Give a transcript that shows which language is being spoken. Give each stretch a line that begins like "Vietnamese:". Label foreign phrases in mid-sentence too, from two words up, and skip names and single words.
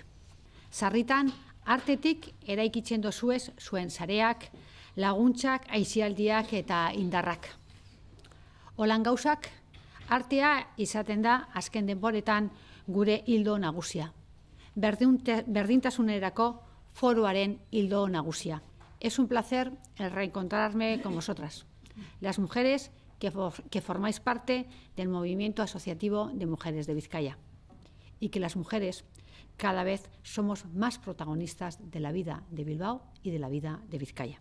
Basque: Sarritan, artetik eraikitzen dozuez zuen sareak, laguntzak, aisialdiak eta indarrak. Holan gauzak, artea izaten da azken denboretan gure hildo nagusia. Berdintasunerako foroaren hildo nagusia.
Spanish: Es un placer el reencontrarme con vosotras, las mujeres que formáis parte del movimiento asociativo de mujeres de Vizcaya, y que las mujeres cada vez somos más protagonistas de la vida de Bilbao y de la vida de Vizcaya.